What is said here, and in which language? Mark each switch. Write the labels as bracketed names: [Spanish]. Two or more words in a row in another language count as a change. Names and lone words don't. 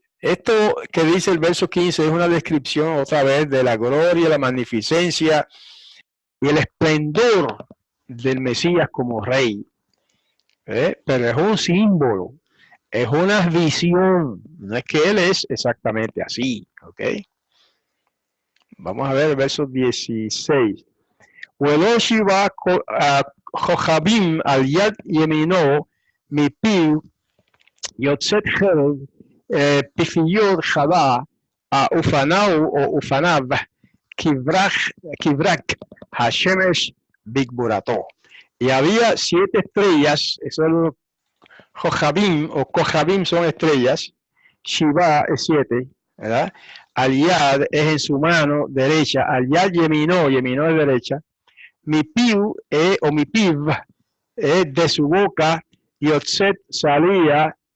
[Spanish] Esto que dice el verso 15 es una descripción otra vez de la gloria, la magnificencia y el esplendor del Mesías como rey. Pero es un símbolo, es una visión, no es que él es exactamente así. Ok, vamos a ver el verso 16. [Hebrew] ולא שיבה כוכבים על יד ימינו מפיו יוצאת חרב פיפיות חדה ופניו כברק השמש בגבורתו. [Spanish] Y había 7 estrellas, eso es los Jojabim o Kojabim son estrellas, Shiva es 7, ¿verdad? Al-Yad es en su mano derecha, [Hebrew] על יד ימינו, [Spanish] Yeminó es derecha, mi piu o mi piv de su boca, Yotzet salía,